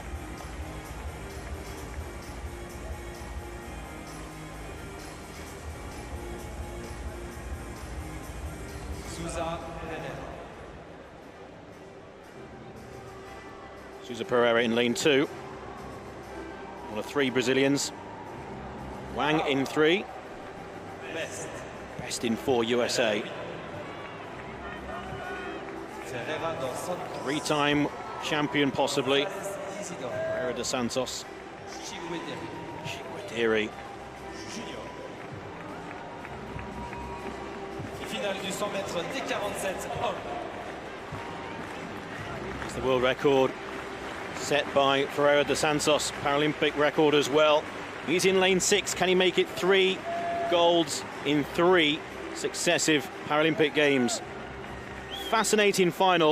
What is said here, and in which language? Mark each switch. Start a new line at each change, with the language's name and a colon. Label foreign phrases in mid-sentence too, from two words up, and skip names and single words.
English: Sousa Pereira in lane 2. One of 3 Brazilians. Wang in 3. Best in 4 USA. 3-time champion possibly. Pereira dos Santos. Chikwediri.
French: Finale du 100 mètres D47 hommes.
English: It's the world record set by Ferreira dos Santos, Paralympic record as well. He's in lane 6. Can he make it 3 golds in 3 successive Paralympic Games? Fascinating final.